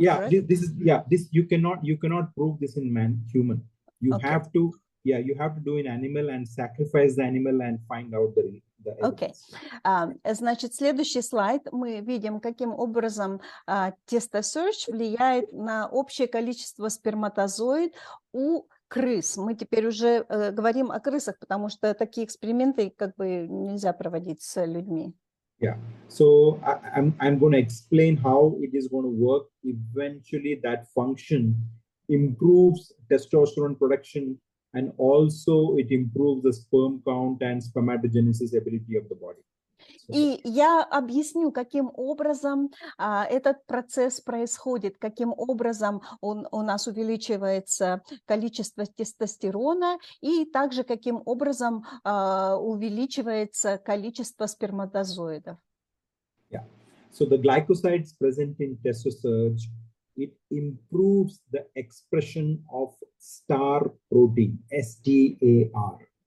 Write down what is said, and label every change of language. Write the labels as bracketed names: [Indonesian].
[English] Yeah, correct? this you cannot prove this in human. You Okay. have to do in animal and sacrifice the animal and find out the [Russian] Окей. Значит, следующий слайд мы видим, каким образом TestoSearch влияет на общее количество сперматозоид у крыс. Мы теперь уже говорим о крысах, потому что такие эксперименты как бы нельзя проводить с людьми. [English] Yeah, so I'm going to explain how it is going to work. Eventually, that function improves testosterone production, and also it improves the sperm count and spermatogenesis ability of the body. [Russian] И я объясню, каким образом этот процесс происходит, каким образом у нас увеличивается количество тестостерона и также каким образом увеличивается количество сперматозоидов. [English] Yeah. So the glycosides present in TestoSearch, it improves the expression of STAR protein, STAR.